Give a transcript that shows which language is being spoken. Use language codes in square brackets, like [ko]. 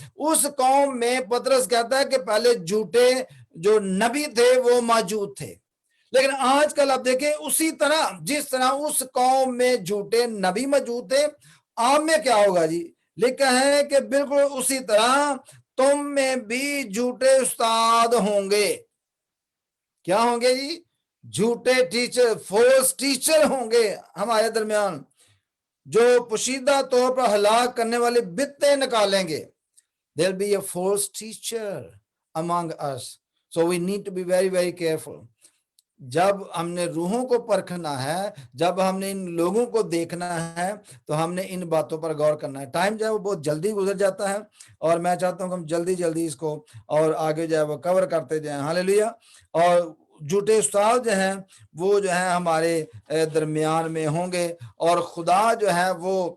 [ur] اس قوم میں پترس کہتا ہے کہ پہلے جھوٹے جو نبی تھے وہ موجود تھے, لیکن آج کل آپ دیکھیں اسی طرح جس طرح اس قوم میں جھوٹے نبی موجود تھے, آپ میں کیا ہوگا جی؟ لکھا ہے کہ بالکل اسی طرح تم میں بھی جھوٹے استاد ہوں گے. کیا ہوں گے جی؟ جھوٹے ٹیچر, فالس ٹیچر ہوں گے ہمارے درمیان, جو پوشیدہ طور پر ہلاک کرنے والی بدعتیں نکالیں گے. [en] There'll be a false teacher among us. So we need to be very, very careful. [ur] جب ہم نے روحوں کو پرکھنا ہے, جب ہم نے ان لوگوں کو دیکھنا ہے, تو ہم نے ان باتوں پر غور کرنا ہے. ٹائم جو ہے وہ بہت جلدی گزر جاتا ہے, اور میں چاہتا ہوں کہ ہم جلدی جلدی اس کو اور آگے جو ہے وہ کور کرتے جائیں. ہاللیلویا. اور جھوٹے استاد جو ہیں وہ جو ہیں ہمارے درمیان میں ہوں گے, اور خدا جو ہے وہ